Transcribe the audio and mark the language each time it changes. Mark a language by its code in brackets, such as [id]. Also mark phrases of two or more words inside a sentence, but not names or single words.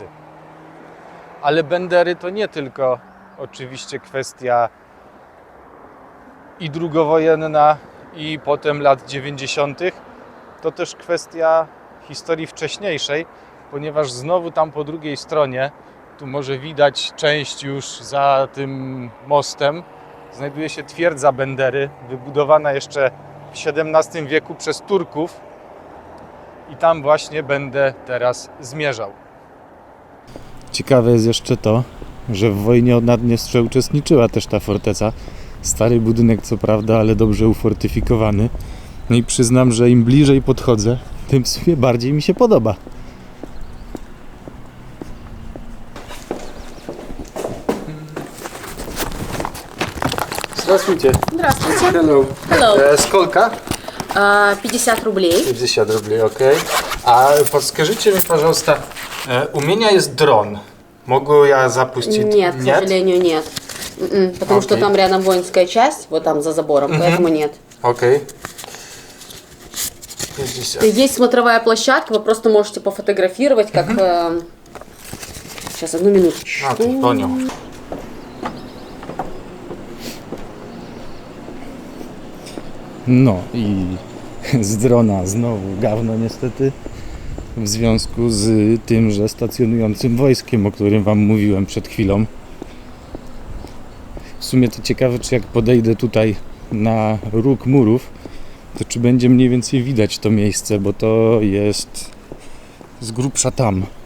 [pl] Ale Bendery to nie tylko oczywiście kwestia i drugowojenna, i potem lat 90., to też kwestia historii wcześniejszej, ponieważ znowu tam po drugiej stronie, tu może widać część już za tym mostem, znajduje się twierdza Bendery, wybudowana jeszcze w XVII wieku przez Turków, i tam właśnie będę teraz zmierzał. Ciekawe jest jeszcze to, że w wojnie o Naddniestrze uczestniczyła też ta forteca. Stary budynek co prawda, ale dobrze ufortyfikowany. No i przyznam, że im bliżej podchodzę, tym w sumie bardziej mi się podoba. [ru] Здравствуйте. Здравствуйте. Hello. Hello. Сколько? 50 рублей. 50 рублей, окей. А подскажите мне, пожалуйста, у меня есть дрон. Могу я запустить? Нет, к сожалению, нет. Потому что Окей. там рядом воинская часть, вот там за забором, поэтому нет. Окей. 50. Есть смотровая площадка, вы просто можете пофотографировать, как... Сейчас, одну минуточку. Окей, понял. [pl] No i z drona znowu gawno niestety, w związku z tymże stacjonującym wojskiem, o którym wam mówiłem przed chwilą. W sumie to ciekawe, czy jak podejdę tutaj na róg murów, to czy będzie mniej więcej widać to miejsce, bo to jest z grubsza tam.